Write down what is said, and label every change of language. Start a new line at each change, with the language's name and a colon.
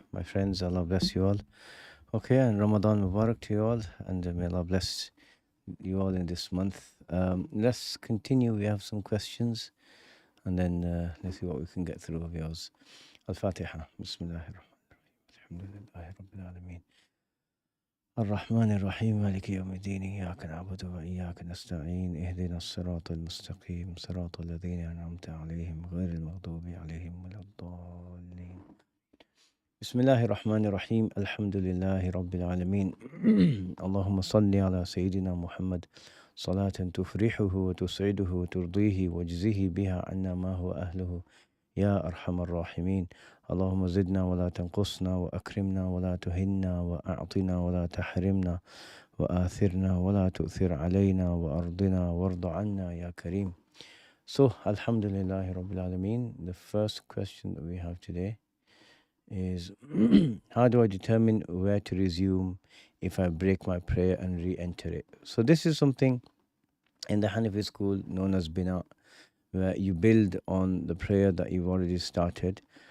English: My friends, Allah bless you all. Okay, and Ramadan Mubarak to you all, and may Allah bless you all in this month. Let's continue. We have some questions, and then let's see what we can get through of yours.
Arabic: Al-Fatiha. Bismillahirrahmanirrahim. Alhamdulillahi Rabbil Alameen. الرحمن الرحيم مالك يوم الدين إياك نعبد وإياك نستعين اهدنا الصراط المستقيم صراط الذين أنعمت عليهم غير المغضوب عليهم ولا الضالين بسم الله الرحمن الرحيم الحمد لله رب العالمين اللهم صل على سيدنا محمد صلاة تفرحه وتسعده وترضيه واجزه بها عنا ما هو أهله يا أرحم الراحمين اللهم زدنا ولا تنقصنا وأكرمنا ولا تهنا وأعطنا ولا تحرمنا وآثرنا ولا تؤثر علينا وأرضنا وارض عنا يا كريم.
English: So,
Arabic: Alhamdulillah Rabbil Alameen,
English: the first question that we have today is how do I determine where to resume if I break my prayer and re-enter it? So this is something in the Hanafi school known as Bina, where you build on the prayer that you've already started.